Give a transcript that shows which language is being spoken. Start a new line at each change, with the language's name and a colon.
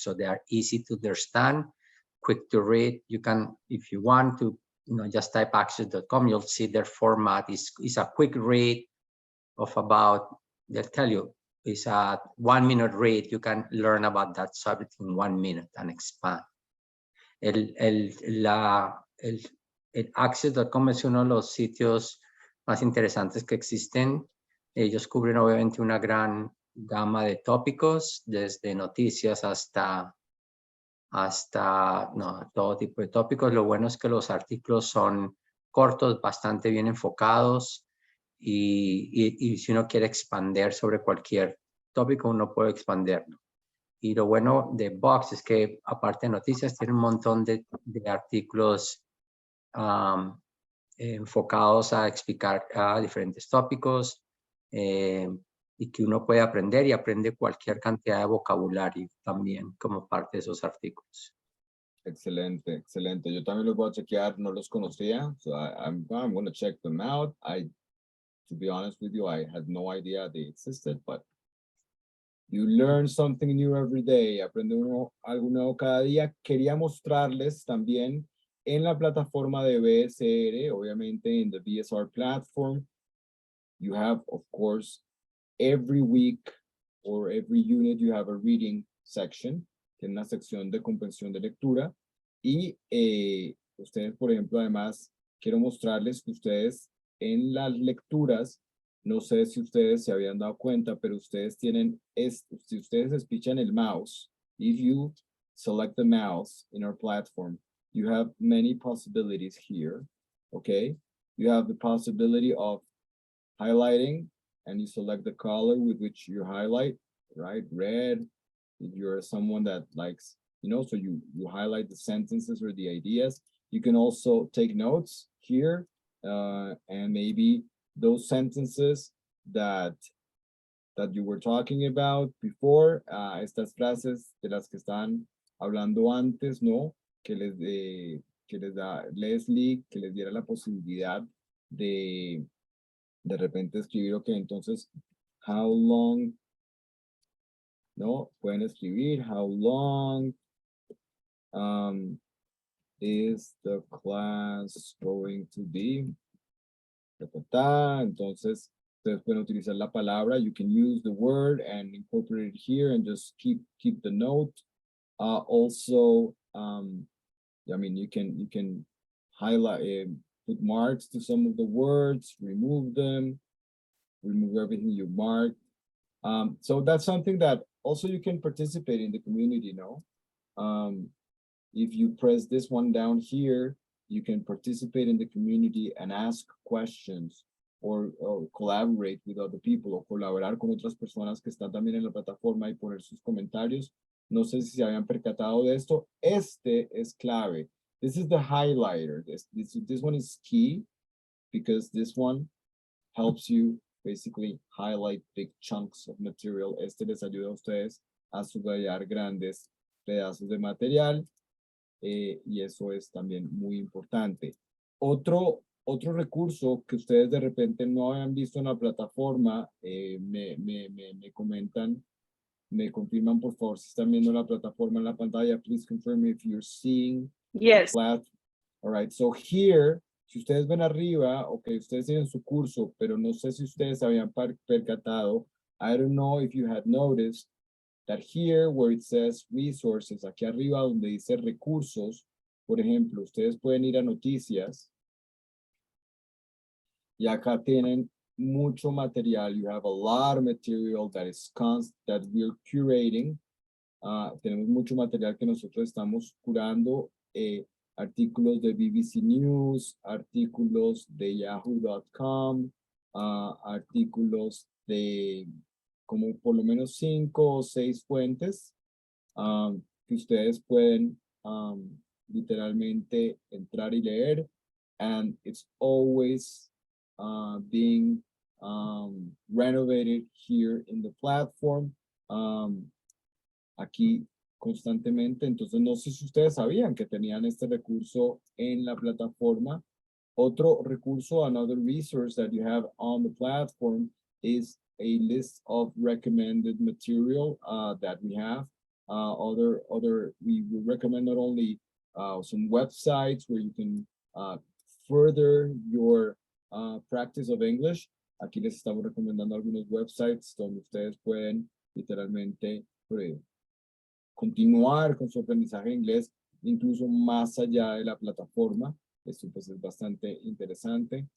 English: So they are easy to understand, quick to read. You can, if you want to, just type axios.com, you'll see their format is a quick read of about, they'll tell you, it's a 1 minute read. You can learn about that subject in 1 minute and expand.
Spanish: El Axios.com es uno de los sitios más interesantes que existen. Ellos cubren obviamente una gran gama de tópicos, desde noticias hasta todo tipo de tópicos. Lo bueno es que los artículos son cortos, bastante bien enfocados, y si uno quiere expander sobre cualquier tópico, uno puede expanderlo. Y lo bueno de Vox es que, aparte de noticias, tiene un montón de artículos enfocados a explicar diferentes tópicos, y que uno puede aprender, y aprende cualquier cantidad de vocabulario también como parte de esos artículos. Excelente, excelente. Yo también los voy a chequear, no los conocía,
English: so I'm going to check them out. To be honest with you, I had no idea they existed, but you learn something new every day.
Spanish: Aprende uno algo nuevo cada día. Quería mostrarles también en la plataforma de BSR, obviamente en
English: the BSR platform, you have, of course, every week or every unit, you have a reading section,
Spanish: tiene una sección de comprensión de lectura. Y ustedes, por ejemplo, además, quiero mostrarles que ustedes en las lecturas, no sé si ustedes se habían dado cuenta, pero ustedes tienen, si ustedes despichan el mouse,
English: if you select the mouse in our platform, you have many possibilities here, okay? You have the possibility of highlighting, and you select the color with which you highlight, right? Red, if you're someone that likes, so you highlight the sentences or the ideas. You can also take notes here, and maybe those sentences that you were talking about before,
Spanish: estas frases de las que están hablando antes, ¿no? Que les da Leslie, que les diera la posibilidad de repente escribir, ok, entonces,
English: how long,
Spanish: ¿no? Pueden escribir, how long
English: is the class going to be?
Spanish: Entonces, ustedes pueden utilizar la palabra.
English: You can use the word and incorporate it here and just keep the note. Also, I mean, you can highlight, put marks to some of the words, remove them, remove everything you marked. So that's something that also you can participate in the community, no? If you press this one down here, you can participate in the community and ask questions or collaborate with other people
Spanish: o colaborar con otras personas que están también en la plataforma y poner sus comentarios. No sé si se habían percatado de esto. Este es clave.
English: This is the highlighter. This one is key because this one helps you basically highlight big chunks of material.
Spanish: Este les ayuda a ustedes a subrayar grandes pedazos de material. Y eso es también muy importante. Otro recurso que ustedes de repente no habían visto en la plataforma, me comentan, me confirman por favor si están viendo la plataforma en la pantalla.
English: Please confirm if you're seeing Yes. the platform. All right, so here,
Spanish: si ustedes ven arriba, ok, ustedes tienen su curso, pero no sé si ustedes habían percatado.
English: I don't know if you had noticed that here where it says resources,
Spanish: aquí arriba donde dice recursos, por ejemplo, ustedes pueden ir a noticias y acá tienen mucho material.
English: You have a lot of material that is that we're curating.
Spanish: Tenemos mucho material que nosotros estamos curando, artículos de BBC News, artículos de yahoo.com, artículos de como por lo menos 5 o 6 fuentes que ustedes pueden literalmente entrar y leer,
English: and it's always being renovated here in the platform,
Spanish: aquí constantemente. Entonces no sé si ustedes sabían que tenían este recurso en la plataforma. Otro recurso,
English: another resource that you have on the platform is a list of recommended material that we have. We recommend not only some websites where you can further your practice of English.
Spanish: Aquí les estamos recomendando algunos websites donde ustedes pueden literalmente continuar con su aprendizaje de inglés, incluso más allá de la plataforma. Esto pues es bastante interesante.